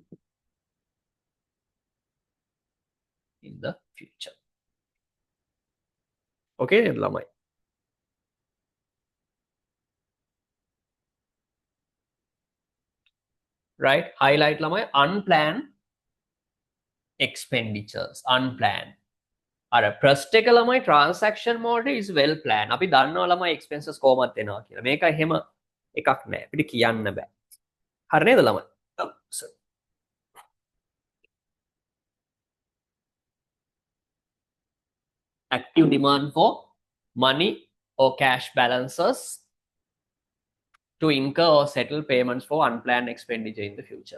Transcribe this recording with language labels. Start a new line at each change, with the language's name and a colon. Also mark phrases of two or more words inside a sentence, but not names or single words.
English: In the future. Okay, the lamai. Right, highlight lamai unplanned expenditures, unplanned.
Sinhala: අර ප්‍රස්ට් එක ළමයි
English: transaction mode is well planned.
Sinhala: අපි දන්නවා ළමයි expenses කොහොමද එනවා කියලා. මේක එහෙම එකක් නෑ. අපිට කියන්න බෑ. හරි නේද ළමයි?
English: sorry. Active demand for money or cash balances to incur or settle payments for unplanned expenditure in the future.